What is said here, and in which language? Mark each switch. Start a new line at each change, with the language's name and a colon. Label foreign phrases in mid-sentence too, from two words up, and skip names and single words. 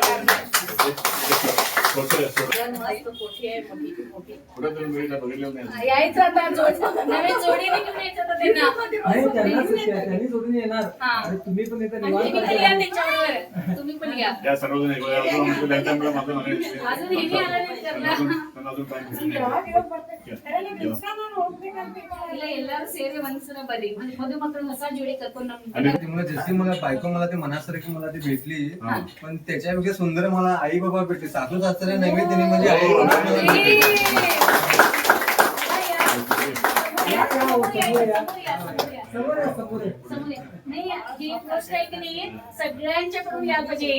Marathi: पुढे तुम्ही बघितलं नाही. यायचं आता नवीन जोडीने घेऊन यायचं होतं त्यांना. त्यांनी जोडून येणार आणि तुम्ही पण येता तुम्ही पण या त्यांच्याबरोबर. तुम्ही पण या. त्या सर्वजण अजून हेही आलं नाही त्यांना.
Kannada: ಇಲ್ಲ ಎಲ್ಲರೂ ಸೇರಿ ಒಂದ್ಸಲ ಬರ್ರಿ ಮದುಮಕ್ಕಳನ್ನ ಹೊಸ ಜೋಡಿ ಕರ್ಕೊಂಡು
Marathi: मला जशी मला बायको मला ते मनासारखी मला ती भेटली, पण त्याच्यापेक्षा सुंदर मला आई बाबा भेटले. सासू सासरे नैवेद्याने म्हणजे आई बाबा नाही ही गोष्ट आहे की नाही सगळ्यांच्याकडून यायला पाहिजे.